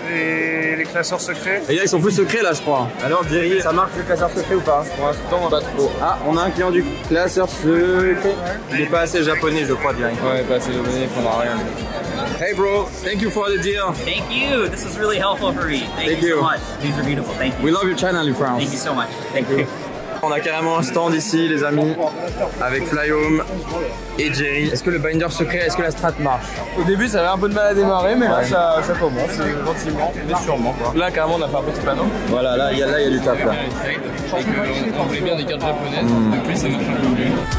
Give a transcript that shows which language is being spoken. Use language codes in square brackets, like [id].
[fr] Et les classeurs secrets. Les gars, ils sont plus secrets là, je crois. Alors, Jerry, ça marche le classeur secret ou pas? Pour l'instant, pas trop. Ah, on a un client du classeur secret. Il est pas assez japonais, je crois, Jerry. Ouais, pas assez japonais, il prendra rien. [en] Hey bro, thank you for the deal. Thank you. This was really helpful for me. Thank you so much. These are beautiful. Thank you. We love your channel, you France. Thank you so much. Thank you. [fr] On a carrément un stand ici, les amis, avec Flyhome et Jerry. Est-ce que le binder secret, est-ce que la strat marche? Au début, ça avait un peu de mal à démarrer, mais là, ça commence gentiment, mais sûrement. Quoi. Là, carrément, on a fait un petit panneau. Voilà, là, il y a du taf là. Et qu'on voulait bien des cartes japonaises. Depuis, ça marche un peu mieux.